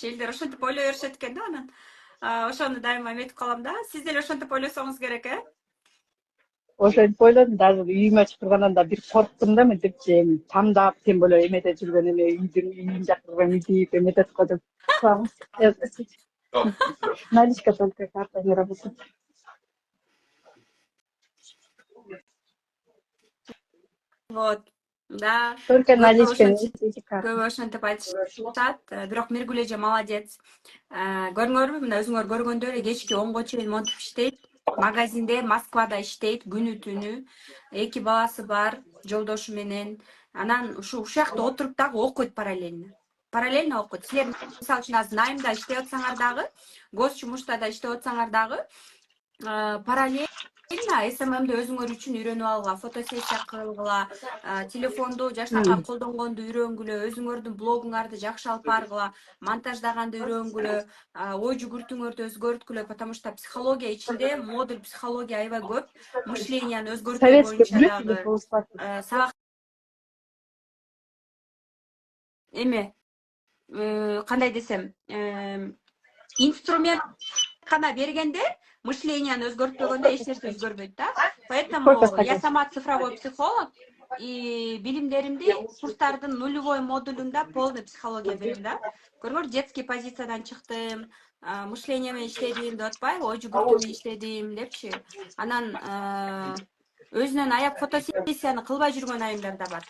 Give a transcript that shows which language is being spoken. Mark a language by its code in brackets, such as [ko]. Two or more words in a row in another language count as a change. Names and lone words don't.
[ky] Элдер ошентип ойлой беришет экен да. Анан ошону дайыма эметип калам да. Сиз деле ошентип ойлосоңуз керек, ошентип ойлодум. Даже үйүмө чакыргандан да бир корктум да мынтипчи эми тамдап [ru] тем более [ky] эмете жүргөн эме үйүн жактырган мидип эметет го деп. [ru] Наличка только карта не работает. Вот. Да. Только [ky] Көбү наличка, ошентип [ru] эти карты. [ky] көбү ошентип айтышат. Бирок Миргүл эже молодец. Көрдүңөрбү, мына өзүңөр көргөндөй эле кечки 10го чейин монтип иштейт. Магазинде Москвада иштейт күнү түнү. 2 баласы бар, жолдошу менен. Анан ушул жакта отуруп дагы окуйт параллельно. Параллельно окуйт. Силер мисалы үчүн азыр Найымда иштеп атсаңар дагы, Госчумуштада иштеп атсаңар дагы, параллельно СММди өзүңөр үчүн үйрөнүп алгыла, фотосессия кылгыла, телефонду жакшынакай колдонгонду үйрөнгүлө, өзүңөрдүн блогуңарды жакшы алып баргыла, монтаждаганды үйрөнгүлө, ой жүгүртүүңөрдү өзгөрткүлө, [ru] потому что [ky] психология ичинде модуль психология аябай көп, мышленияны өзгөртүү [ru] Советский [ky] боюнча [ru] блюд или [ky] дагы [ru] полусладкий? [ky] сабак эме кандай десем, инструмент гана бергенде мышленияны өзгөртпөгөндө эч нерсе өзгөрбөйт да. [ru] Сколько Поэтому я стаканчик? сама цифровой психолог и [ky] билимдеримди курстардын нулевой модулунда [ru] полный психология [ky] берем да. Көрүңөр, детский позициядан чыктым, мышление менен иштедим деп атпайбы, ой жүгүртүү менен иштедим депчи. Анан өзүнөн аяп фотосессияны кылбай жүргөн айымдар да бар.